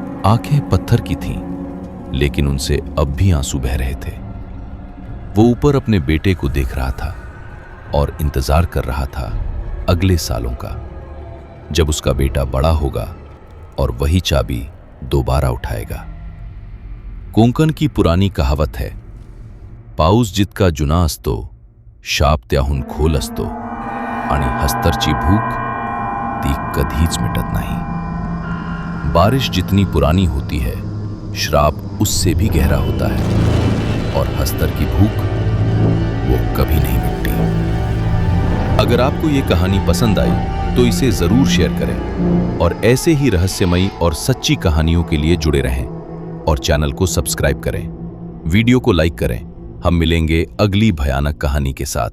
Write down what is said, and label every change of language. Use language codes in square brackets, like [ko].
[hi] आंखें पत्थर की थीं, लेकिन उनसे अब भी आंसू बह रहे थे। वो ऊपर अपने बेटे को देख रहा था और इंतजार कर रहा था अगले सालों का, जब उसका बेटा बड़ा होगा और वही चाबी दोबारा उठाएगा। कोंकण की पुरानी कहावत है, [mr] पाऊस जितका जुना असतो शाप त्याहून खोल असतो आणि हस्तरची भूक ती कधीच मिटत नहीं। [hi] बारिश जितनी पुरानी होती है श्राप उससे भी गहरा होता है और हस्तर की भूख वो कभी नहीं मिटती। अगर आपको ये कहानी पसंद आई तो इसे जरूर शेयर करें और ऐसे ही रहस्यमयी और सच्ची कहानियों के लिए जुड़े रहें और चैनल को सब्सक्राइब करें। वीडियो को लाइक करें। हम मिलेंगे अगली भयानक कहानी के साथ।